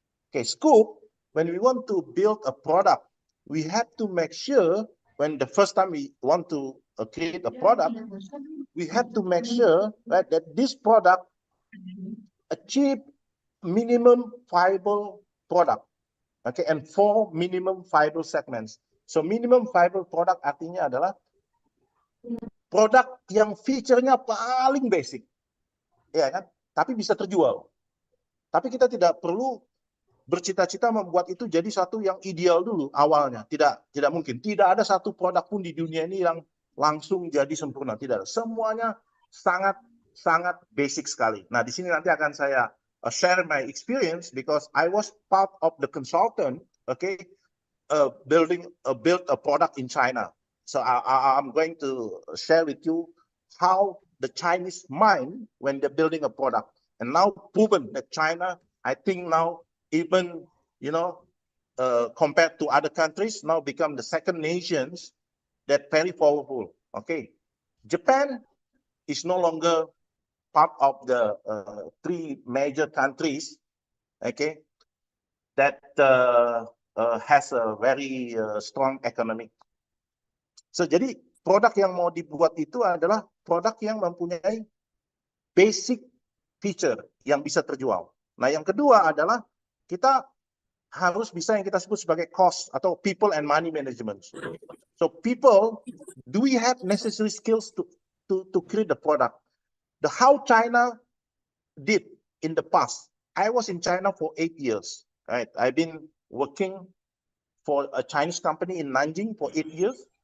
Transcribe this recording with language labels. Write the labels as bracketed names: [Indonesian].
[English] Okay, scope, when we want to build a product, we have to make sure when the first time we want to create a product, we have to make sure, right, that this product achieve minimum viable product. Okay, and 4 minimum viable segments. [Indonesian] So minimum viable product artinya adalah produk yang feature-nya paling basic, ya kan? Tapi bisa terjual. Tapi kita tidak perlu bercita-cita membuat itu jadi satu yang ideal dulu awalnya. Tidak mungkin. Tidak ada satu produk pun di dunia ini yang langsung jadi sempurna. Tidak ada. Semuanya sangat basic sekali. Nah, di sini nanti akan saya [English] share my experience because I was part of the consultant, okay, build a product in China. So I'm going to share with you how the Chinese mind when they're building a product, and now proven that China, I think now even compared to other countries, now become the second nations that very powerful. Okay, Japan is no longer part of the three major countries, okay, that has a very strong economic. [Indonesian] So jadi produk yang mau dibuat itu adalah produk yang mempunyai basic feature yang bisa terjual. Nah, yang kedua adalah kita harus bisa yang kita sebut sebagai cost atau people and money management. [English] So people, do we have necessary skills to create the product? The how China did in the past. I was in China for 8 years. Right, I've been working for a Chinese company in Nanjing for 8 years.